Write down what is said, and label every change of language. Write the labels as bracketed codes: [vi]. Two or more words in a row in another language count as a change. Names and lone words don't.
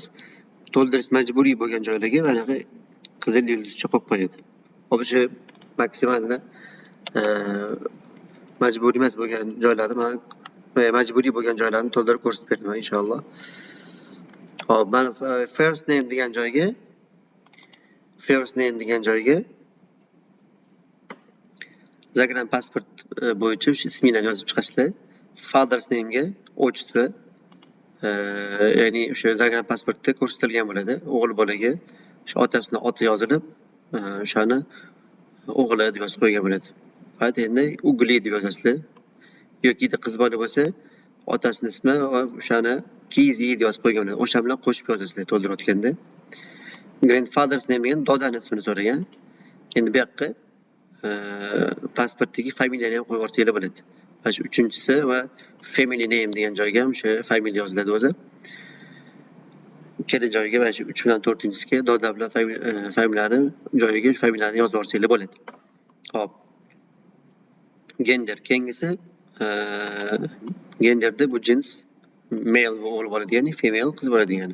[uz] To'ldirish majburiy bo'lgan joylarga mana qizil yulduzcha qo'yib qo'yadi. Hop, shu maksimalda majburiy emas bo'lgan joylarni majburiy bo'lgan joylarni to'ldirib ko'rsatib beraman inshaalloh. Hop, mana [en] first name [uz] degan joyga Zagram pasport bo'yicha shu isminglarni yozib chiqasizlar. [en] Father's name [uz] ga отчество, ya'ni o'sha Zagram pasportda ko'rsatilgan bo'ladi. O'g'il bolaga shu otasining oti yozilib, o'shani o'g'li deb yozib qo'ygan bo'ladi. Faqat endi Ugli deb yozasizlar. Yoki qiz bola bo'lsa, otasining ismi va o'shani Kizi deb yozib qo'ygan bo'ladi. O'sha bilan qo'shib yozasizlar to'ldirayotganda. [en] Grandfather's name [uz] degan dodaning ismini so'ragan. Endi bu yoqqa pasportdagi familiyani ham qo'yib yuborsanglar bo'ladi. Mana shu uchinchisi va [en] family name [uz] degan joyga ham o'sha familiya yoziladi o'zi. Ikkala joyga mana shu 3 bilan 4-chisiga doda bilan familiyani joyiga familiyani yozib yuborsanglar bo'ladi. Hop. Gender keyingisi genderda bu jins male va o'g'il bola degani, female qiz bola degani.